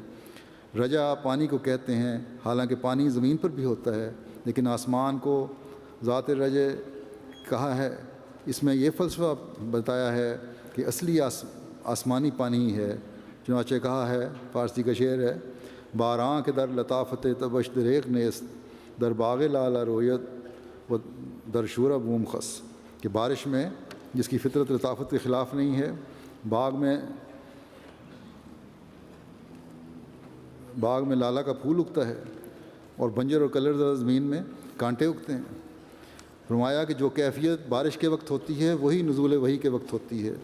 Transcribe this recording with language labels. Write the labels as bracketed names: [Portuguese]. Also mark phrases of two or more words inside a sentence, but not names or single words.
[Urdu] رجا پانی کو کہتے ہیں، حالانکہ پانی زمین پر بھی ہوتا ہے، لیکن آسمان کو ذات رجع کہا ہے۔ اس میں یہ فلسفہ بتایا ہے کہ اصلی آسمانی پانی ہی ہے، چنانچہ کہا ہے، فارسی کا شعر ہے، [Persian] باراں کے در لطافت تبش دریغ نیست در باغ لالا رویت و در شورہ بوم خس، [Urdu] کہ بارش میں جس کی فطرت لطافت کے خلاف نہیں ہے، باغ میں لالا کا پھول اگتا ہے اور بنجر اور کلر زمین میں کانٹے اگتے ہیں۔ فرمایا کہ جو کیفیت بارش کے وقت ہوتی ہے وہی نزول وحی کے وقت ہوتی ہے۔